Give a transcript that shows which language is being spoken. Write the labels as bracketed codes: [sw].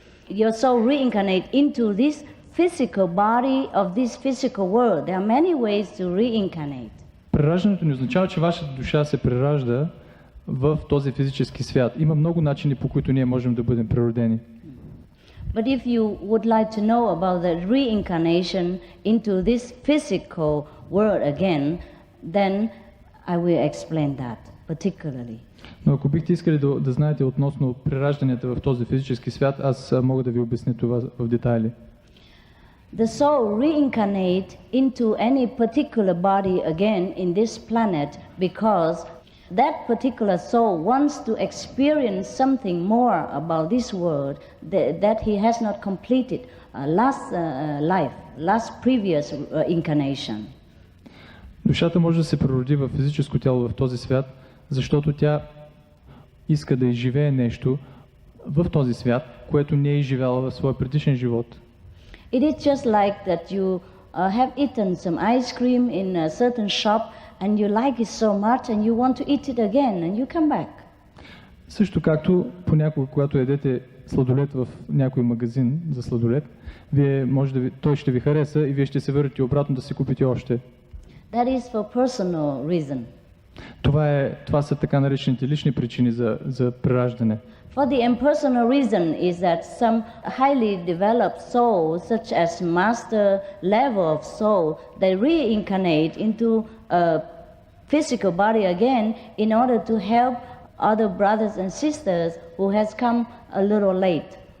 [en] Your soul reincarnate into this physical body of this physical world. There are many ways to reincarnate. [bg] Прераждането не означава, че вашата душа се преражда в този физически свят. Има много начини, по които ние можем да бъдем преродени. [en] But if you would like to know about the reincarnation into this physical world again, then I will explain that particularly. [bg] Но ако бихте искали да знаете относно преражданията в този физически свят, аз мога да ви обясня това в детайли. [en] the soul reincarnate into any particular body again in this planet because that particular soul wants to experience something more about this world that he has not completed last life, last previous incarnation. [bg] Душата може да се прероди в физическо тяло в този свят, защото тя иска да изживее нещо в този свят, което не е изживяла в своя предишен живот. [en] It is just like that you have eaten some ice cream in a certain shop and you like it so much and you want to eat it again and you come back. [bg] Също както понякога, когато ядете сладолед в някой магазин за сладолед, вие може да той ще ви хареса и вие ще се върнете обратно да си купите още. [en] That is for personal reason. [bg] Това са така наречените лични причини за прераждане. [en] For the impersonal reason is that some highly developed souls, such as master level of soul, they reincarnate into a physical body again in order to help other brothers and sisters who has come a little late.